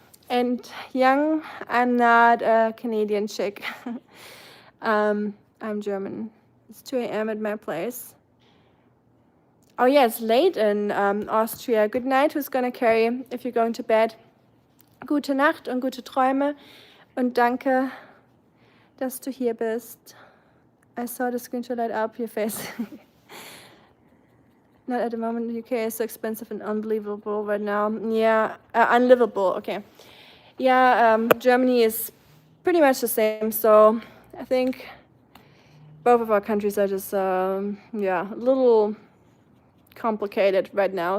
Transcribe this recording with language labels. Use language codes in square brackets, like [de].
[en] And young, I'm not a Canadian chick. I'm German. It's 2 a.m. at my place. Oh yeah, it's late in Austria. Good night. Who's gonna carry if you're going to bed? [de] Gute Nacht und gute Träume und danke, dass du hier bist. [en] I saw the screenshot light up your face. Not at the moment. The UK is so expensive and unbelievable right now. Yeah, unlivable. Okay. Yeah, Germany is pretty much the same. So I think both of our countries are just, yeah, a little complicated right now.